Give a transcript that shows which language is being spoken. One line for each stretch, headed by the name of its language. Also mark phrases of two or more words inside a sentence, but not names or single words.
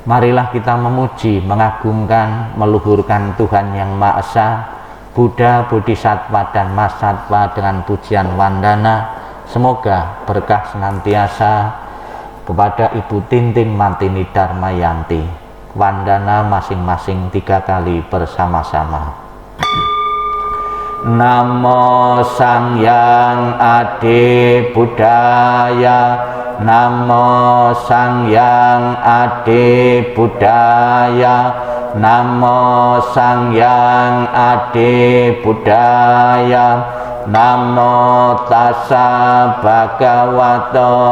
Indonesian: Marilah kita memuji, mengagungkan, meluhurkan Tuhan yang Maha Esa, Buddha, Bodhisattva, dan Mahasattva dengan pujian wandana. Semoga berkah senantiasa kepada Ibu Tintin Martini Dharmayanti. Wandana masing-masing 3 kali bersama-sama.
Pali: Namo Sangyang Adi Buddhaya, Namo Sangyang Adi Buddhaya, Namo Sangyang Adi Buddhaya, Namo Tassa Bhagavato